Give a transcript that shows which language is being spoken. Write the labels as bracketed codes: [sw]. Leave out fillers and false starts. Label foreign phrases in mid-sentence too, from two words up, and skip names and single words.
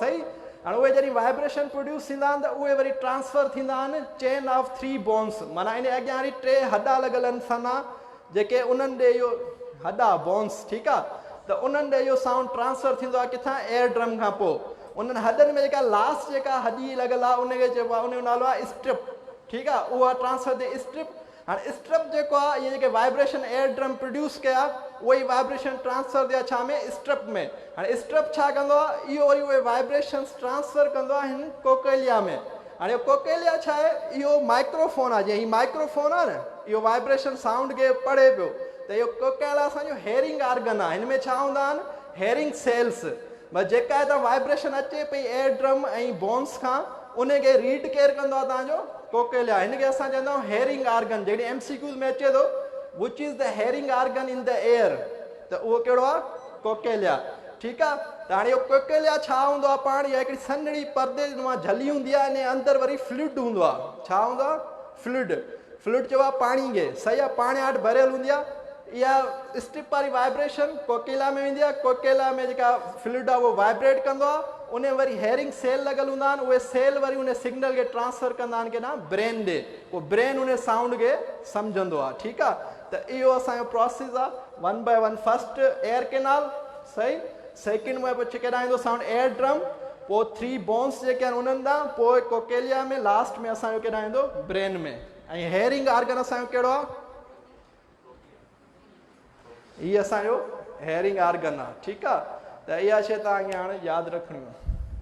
[sd] सही, हाणे उहे जॾहिं [en] vibration produce [sd] थींदा आहिनि त उहे वरी ट्रांसफर थींदा आहिनि [en] chain of 3 bones, [sd] माना इन अॻियां वारी 3 हॾा लॻल आहिनि सना, जेके उन्हनि ॾे इहो हॾा बोन्स, ठीकु आहे, त उन्हनि ॾे इहो साउंड ट्रांसफर थींदो आहे किथां? [en] ear drum [sd] खां पोइ। उन्हनि हॾनि में जेका लास्ट जेका हॾी लॻल आहे उनखे चइबो आहे, उनजो नालो आहे स्ट्रिप। ठीकु आहे, उहा ट्रांसफर थिए स्ट्रिप। हाणे स्ट्रिप जेको आहे, इहे जेके [en] vibration ear drum produce [sd] कया, उहे ई [en] vibration transfer [sd] थिया छा में? स्ट्रिप में। हाणे स्ट्रिप छा कंदो आहे? इहो वरी उहे [en] vibrations transfer [sd] कंदो आहे हिन कोकेलिया में। हाणे कोकेलिया छा आहे? इहो माइक्रोफोन आहे। जीअं हीउ माइक्रोफोन आहे न, इहो [en] vibration sound [sd] खे पढ़े पियो, त इहो कोकेलिया असांजो [en] hearing organ [sd] आहे। हिन में छा हूंदा आहिनि? [en] hearing cells. [sd] बसि जेका हितां वाइब्रेशन अचे पई [en] ear drum [sd] ऐं बोन्स खां, उनखे [en] read care [sd] कंदो आहे तव्हांजो कोकेलिया। हिनखे असां चवंदा आहियूं [en] hearing organ. [sd] जॾहिं MCQs में अचे थो [en] which is the hearing organ in the ear, [sd] त उहो कहिड़ो आहे? कोकेलिया। ठीकु आहे, त हाणे इहो कोकेलिया छा हूंदो आहे? पाण इहा हिकिड़ी सन्हड़ी परदे मां झली हूंदी आहे, इन अंदरि वरी फ्लूइड हूंदो आहे। छा हूंदो आहे? फ्लूइड। फ्लूइड चइबो आहे पाणी खे। सही आहे, पाणी वटि भरियल हूंदी आहे। इहा स्ट्रिप वारी वाइब्रेशन कोकेलिया में वेंदी आहे, कोकेलिया में जेका फ्लूइड आहे उहो वाइब्रेट कंदो आहे, उन वरी [en] hearing cell [sd] लॻल हूंदा आहिनि, उहे सेल वरी उन सिग्नल खे ट्रांसफर कंदा आहिनि केॾांहुं? ब्रेन ॾे। पोइ ब्रेन उन साउंड खे सम्झंदो आहे। ठीकु आहे, त इहो असांजो प्रोसेस आहे 1 by 1। [en] first ear canal, [sd] सही, सेकेंड में पोइ केॾांहुं ईंदो साउंड? [en] ear drum, [sd] पोइ 3 बोन्स जेके आहिनि उन्हनि ॾांहुं, पोइ कोकेलिया में, लास्ट में असांजो केॾांहुं ईंदो? ब्रेन में। ऐं [en] hearing organ [sd] असांजो कहिड़ो आहे? हीअ असांजो [en] hearing organ [sd] आहे, ठीकु आहे। त इहा शइ तव्हांखे हाणे यादि रखणी आहे।